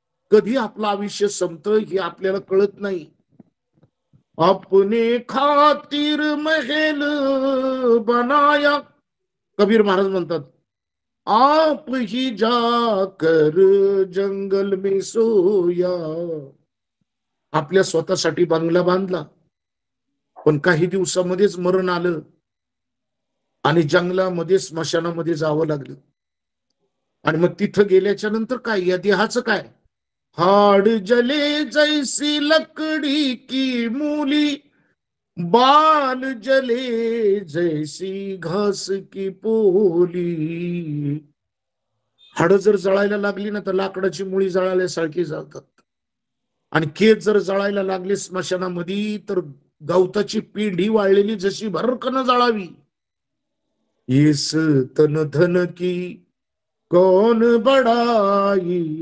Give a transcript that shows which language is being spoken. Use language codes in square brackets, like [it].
[mr] कधी आपलं आयुष्य संपतं हे आपल्याला कळत नाही. [hi] अपने खातिर महल बनाया, [mr] कबीर महाराज म्हणतात, [hi] आप ही जाकर जंगल में सोया. [mr] आपल्या स्वतःसाठी बंगला बांधला, पण काही दिवसामध्येच मरण आलं आणि जंगलामध्ये स्मशानामध्ये जावं लागलं. आणि मग तिथं गेल्याच्या नंतर काय, या देहाचं काय? [hi] हाड जले जैसी लकड़ी की मूली, बाल जले जैसी घास की पोली. [mr] हाड जर जळायला लागली ना तर लाकडाची मुळी जळाल्यासारखी जातात, आणि केस जर जळायला लागले स्मशानामध्ये तर गवताची पिंडी वाळलेली जशी भरकन जळावी [hi] इस तन धन की कौन बड़ाई.